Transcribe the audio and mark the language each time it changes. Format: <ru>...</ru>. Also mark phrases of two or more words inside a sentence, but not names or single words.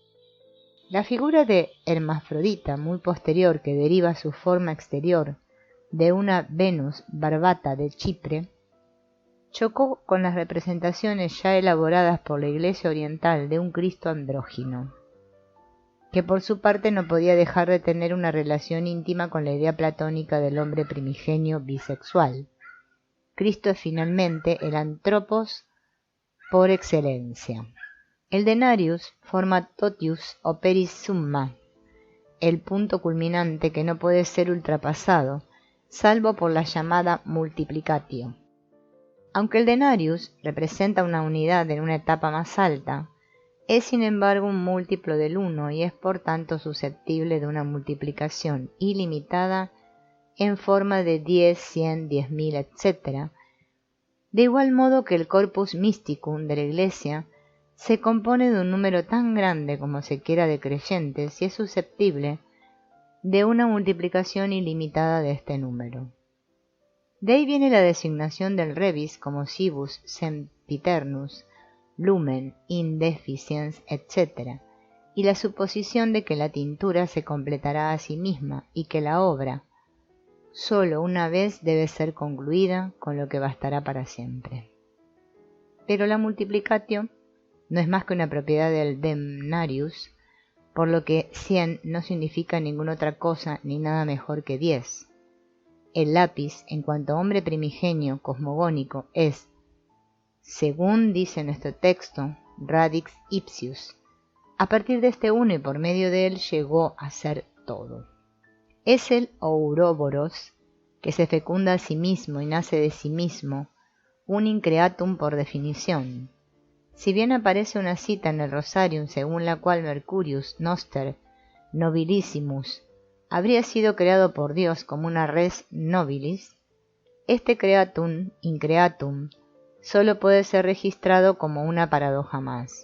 <es>La figura de hermafrodita, muy posterior, que deriva su forma exterior de una Venus barbata de Chipre, chocó con las representaciones ya elaboradas por la Iglesia oriental de un Cristo andrógino, que por su parte no podía dejar de tener una relación íntima con la idea platónica del hombre primigenio bisexual. Cristo es finalmente el antropos por excelencia.</es> <la>El denarius forma totius operis summa,</la> <es>el punto culminante que no puede ser ultrapasado, salvo por la llamada multiplicatio. Aunque el denarius representa una unidad en una etapa más alta, es sin embargo un múltiplo del 1 y es por tanto susceptible de una multiplicación ilimitada en forma de 10, 100, 10.000, etc. De igual modo que el</es> <la>corpus mysticum</la> <es>de la Iglesia se compone de un número tan grande como se quiera de creyentes y es susceptible de una multiplicación ilimitada de este número. De ahí viene la designación del rebis como</es> <la>cibus sempiternus, lumen, indeficiens,</la> <es>etc., y la suposición de que la tintura se completará a sí misma y que la obra, sólo una vez, debe ser concluida, con lo que bastará para siempre. Pero la multiplicatio no es más que una propiedad del denarius, por lo que 100 no significa ninguna otra cosa ni nada mejor que 10. El lápiz, en cuanto a hombre primigenio cosmogónico, es, según dice nuestro texto,</es> <la>radix ipsius.</la> <es>A partir de este uno y por medio de él llegó a ser todo. Es el ouroboros, que se fecunda a sí mismo y nace de sí mismo, un increatum por definición. Si bien aparece una cita en el Rosarium según la cual</es> <la>Mercurius Noster Nobilissimus</la> <es>habría sido creado por Dios como una</es> <la>res nobilis,</la> <es>este</es> <la>creatum, increatum,</la> <es>solo puede ser registrado como una paradoja más.</es>